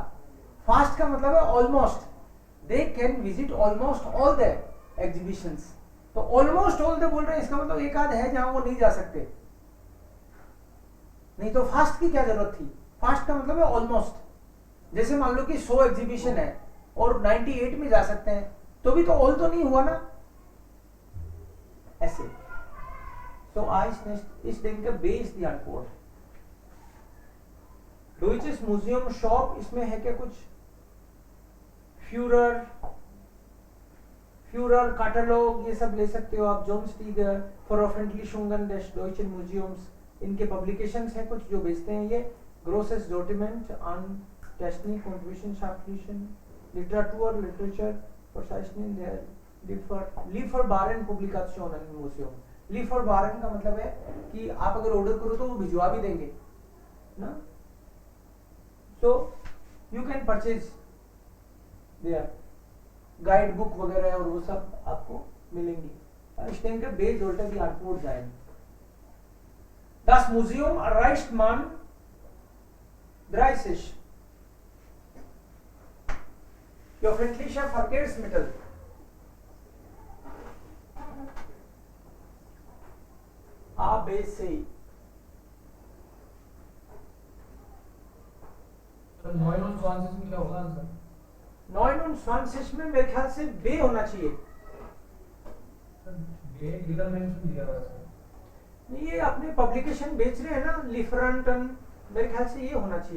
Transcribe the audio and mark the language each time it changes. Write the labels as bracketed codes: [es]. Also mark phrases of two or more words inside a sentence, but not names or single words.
[hi] फास्ट का मतलब है ऑलमोस्ट, [en] they can visit almost all the exhibitions, [hi] तो [en] almost all the [hi] बोल रहे हैं, इसका मतलब एक आध है जहां वो नहीं जा सकते, नहीं तो फास्ट की क्या जरूरत थी? फास्ट का मतलब है ऑलमोस्ट। जैसे मान लो कि 100 एग्जीबिशन है और 98 में जा सकते हैं, तो भी तो ऑल तो नहीं हुआ ना, ऐसे। [de] So ich denke B ist die Antwort. Deutsches Museum Shop, [hi] इसमें है क्या कुछ? [de] Führer Katalog, [hi] ये सब ले सकते हो आप। [de] Johnstige Veröffentlichungen des Deutschen Museums, [hi] इनके पब्लिकेशंस हैं कुछ जो बेचते हैं ये। [de] Grosses Sortiment an Technik und wissenschaftlichen Literatur, Literature, Verzeichnis der Lieferwaren Publikationen im Museum। [hi] Lieferwaren का मतलब है कि आप अगर ऑर्डर करो तो वो भिजवा भी देंगे ना, [en] so you can purchase there guide book [hi] वगैरह और वो सब आपको मिलेंगी। [de] Ich denke, B sollte die Antwort sein. Das Museum erreicht man 30 öffentliche Verkehrsmittel. A, B, C. [hi] तो 29 में क्या होगा आंसर? 29 में मेरे ख्याल से B होना चाहिए। ये इधर मेंशन दिया हुआ है। ये अपने पब्लिकेशन बेच रहे हैं ना, लिफरंटन, मेरे ख्याल से ये होना चाहिए।